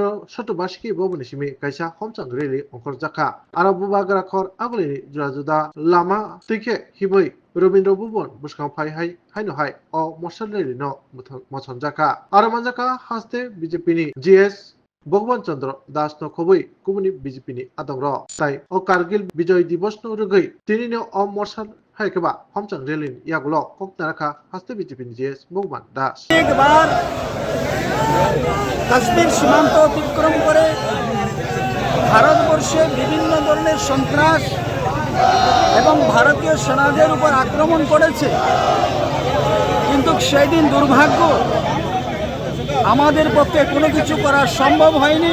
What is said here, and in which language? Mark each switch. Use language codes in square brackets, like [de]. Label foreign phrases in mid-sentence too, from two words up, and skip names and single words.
[trp] सतबासिकी भवनसिमि कायसा हमचां रेलि अंखरजाखा आरो बुबाग्राखर आगुलिनि जुदा जुदा लामा तैखे हिबै रवीन्द्र भवन बुसखां फाइहाय हाइनहाय अ मोर्चाल रेलिनो मसनजाखा आरो मानजाखा हास्ते बीजेपीनि जीएस भगवान चंद्र दास नो खबै कुमुनि बीजेपीनि आदंग ताई अ कारगिल विजय दिवस नो रगै तिनिनो अ मोर्चाल हायकेबा हमचां रेलिन यागुलो कक्ताराखा हास्ते बीजेपीनि जीएस भगवान दास [hi] एक बार [bn] কাশ্মীর সীমান্ত অতিক্রম করে ভারতবর্ষে বিভিন্ন ধরনের সন্ত্রাস এবং ভারতীয় সেনাদের উপর আক্রমণ করেছে, কিন্তু সেই দিন দুর্ভাগ্য আমাদের পক্ষে কোনো কিছু করা সম্ভব হয়নি।